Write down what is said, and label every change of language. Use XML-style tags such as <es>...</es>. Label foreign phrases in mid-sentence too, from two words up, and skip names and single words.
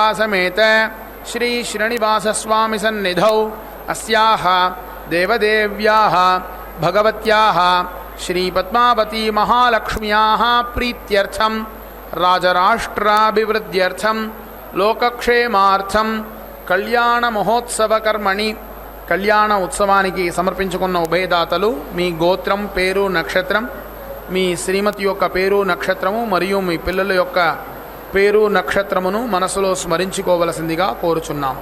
<sa>समेत श्री श्रीनिवास स्वामी सन्निधौ अस्याः देवदेव्याः भगवत्याः श्री पद्मावती महालक्ष्म्याः प्रीत्यर्थम राजराष्ट्राभिवृद्ध्यर्थम लोकक्षेमार्थम कल्याण महोत्सव कर्मणि</sa> <te>కళ్యాణ ఉత్సవానికి సమర్పించుకున్న ఉభయదాతలు మీ గోత్రం పేరు నక్షత్రం మీ శ్రీమతి యొక్క పేరు నక్షత్రము మరియు మీ పిల్లల యొక్క పేరు నక్షత్రమును మనసులో స్మరించుకోవలసిందిగా కోరుచున్నాము.</te>